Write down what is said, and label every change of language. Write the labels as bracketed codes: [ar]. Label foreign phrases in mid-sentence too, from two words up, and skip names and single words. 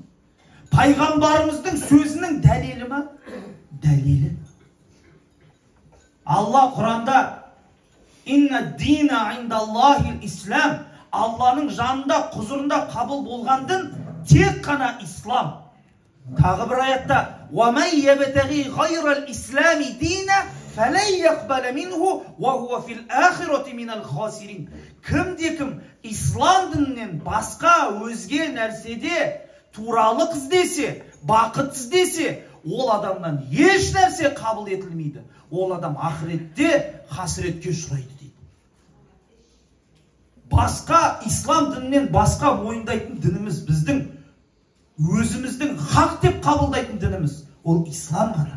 [kk] Пайғамбарымыздың сөзінің дәлелі ма? Дәлелі. Алла Құранда [ar] «إن الدين عند الله الإسلام», [kk] Алланың жанында, құзырында қабыл болған дін тек қана ислам. Тағы бір аятта [ar] وَمَنْ يَبْتَغِي غَيْرَ الْإِسْلَامِ دِينًا فَلَنْ يَقْبَلَ مِنْهُ وَهُوَ فِي الْآخِرَةِ مِنَ الْخَاسِرِينَ. [kk] Кім-де-кім ислам дінінен басқа өзге нәрседе туралық іздесе, бақыт іздесе, ол адамнан еш нәрсе қабыл етілмейді. Ол адам ақыретте хасіретке ұшырайды дейді. Басқа ислам дінінен басқа мойындайтын дініміз біздің өзіміздің хақ деп қабылдайтын дініміз, ол ислам ғана.